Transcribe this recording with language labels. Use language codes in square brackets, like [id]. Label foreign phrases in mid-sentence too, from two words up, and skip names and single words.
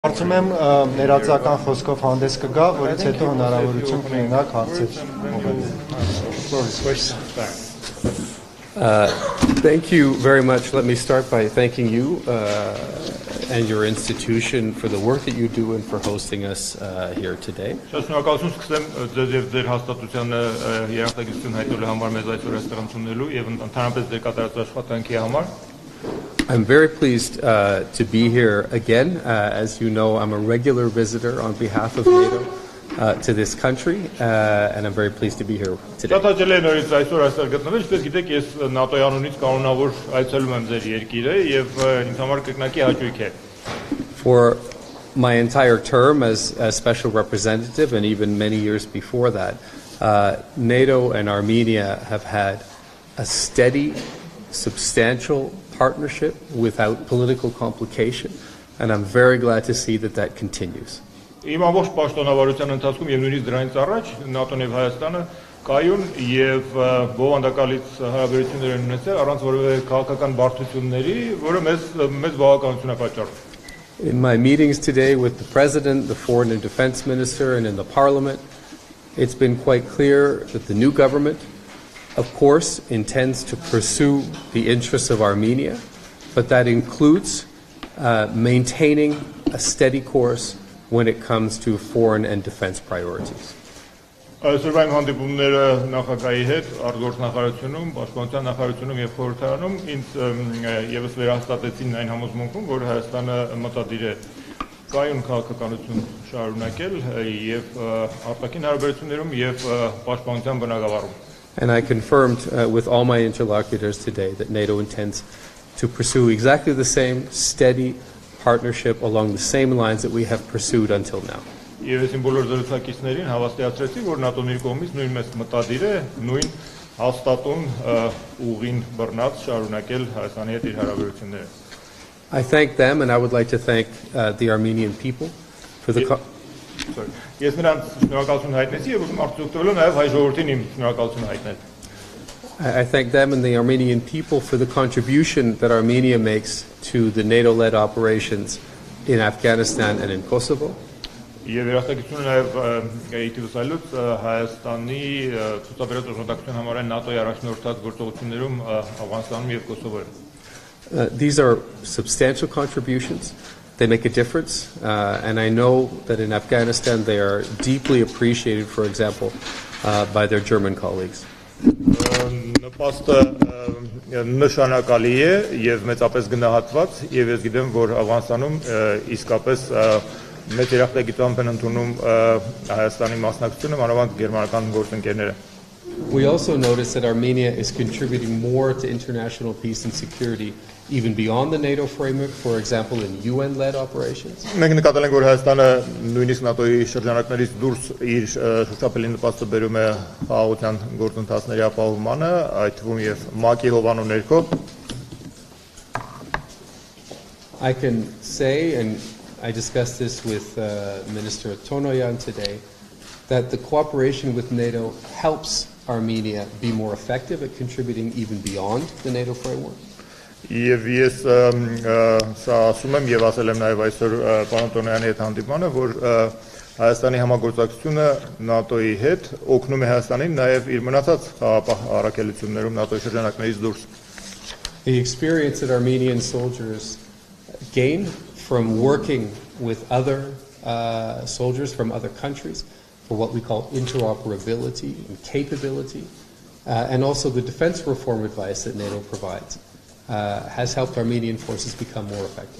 [hy] Կարծում եմ ներածական խոսքով հանդես կգա, որից հետո հնարավորություն կունենաք հարցեր [en] Thank you very much. Let me start by thanking you and your institution for the work that you do and for hosting us here today. [hy] Շնորհակալություն սկսեմ ձեզ եւ ձեր հաստատությանը երախտագիտություն հայտնելու համար մեզ այսօր այստեղ ընդունելու եւ ընդհանրապես ձեր կատարած աշխատանքի համար. [en] I'm very pleased to be here again. As you know, I'm a regular visitor on behalf of NATO to this country, and I'm very pleased to be here today. For my entire term as special representative, and even many years before that, NATO and Armenia have had a steady, substantial partnership without political complication, and I'm very glad to see that that continues. [hy] Իմ ամբողջ պաշտոնավարության ընթացքում եւ նույնիսկ դրանից առաջ ՆԱՏՕ-ն եւ Հայաստանը կայուն եւ բովանդակալից հարաբերություններ են ունեցել առանց որևէ քաղաքական բարդությունների, որը մեծ բավականություն է պատճառում. [en] In my meetings today with the President, the Foreign and Defense Minister, and in the Parliament, it's been quite clear that the new government, of course, intends to pursue the interests of Armenia, but that includes maintaining a steady course when it comes to foreign and defense priorities. [hy] Այսօրվա հանդիպումները նախագահի հետ արտգործ նախարարությունում, պաշտպանության նախարարությունում եւ խորհրդարանում ինձ եւս վերահաստատեցին այն համոզմունքում, որ Հայաստանը մտադիր է կայուն քաղաքականություն շարունակել եւ արտաքին հարաբերություններում եւ պաշտպանության բնագավառում. [en] And I confirmed with all my interlocutors today that NATO intends to pursue exactly the same steady partnership along the same lines that we have pursued until now. [hy] Եվ ես իմ բոլոր զրուցակիցներին հավաստիացրեցի, որ ՆԱՏՕ-ն իր կողմից նույն մեծ մտադիր է, նույն հաստատուն ուղին բռնած շարունակել Հայաստանի հետ իր հարաբերությունները. [en] I thank them, and I would like to thank the Armenian people for the [hy] Ես նրանց շնորհակալություն հայտնեցի եւ ուզում արտահայտել նաեւ հայ ժողովրդին իմ շնորհակալությունը հայտնել. [en] I thank them and the Armenian people for the contribution that Armenia makes to the NATO-led operations in Afghanistan and in Kosovo. [hy] Եվ երախտագիտությունը նաեւ յություբյայից Հայաստանի ցուցաբերած օժանդակության համար են ՆԱՏՕ-ի առաջնորդած գործողություններում Աֆղանստանում եւ Կոսովոյում. [en] These are substantial contributions. They make a difference, and I know that in Afghanistan they are deeply appreciated, for example, by their German colleagues. [hy] Նպաստը նշանակալի է եւ մեծապես գնահատված եւ ես գիտեմ որ Աֆղանստանում իսկապես մեծ երախտագիտությամբ են ընդունում Հայաստանի մասնակցությունը մանավանդ գերմանական գործընկերները. [en] We also notice that Armenia is contributing more to international peace and security even beyond the NATO framework, for example, in UN-led operations. [hy] Մենք նկատել ենք որ Հայաստանը նույնիսկ ՆԱՏՕ-ի շրջանակներից դուրս իր շրջապատի նպաստը բերում է խաղաղության գործընթացների ապահովմանը, այդ թվում եւ ՄԱԿ-ի հովանու ներքո. [en] I can say, and I discussed this with Minister Tonoyan today, that the cooperation with NATO helps Armenia be more effective at contributing even beyond the NATO framework. [hy] Եվ ես սա ասում եմ եւ ասել եմ նաեւ այսօր պարոն Տոնոյանի հետ հանդիպմանը, որ Հայաստանի համագործակցությունը ՆԱՏՕ-ի հետ օգնում է Հայաստանին նաեւ իր մնացած խաղաղ առաքելություններում ՆԱՏՕ-ի շրջանակներից դուրս. [en] The experience that Armenian soldiers gain from working with other soldiers from other countries for what we call interoperability and capability, and also the defense reform advice that NATO provides, has helped Armenian forces become more effective.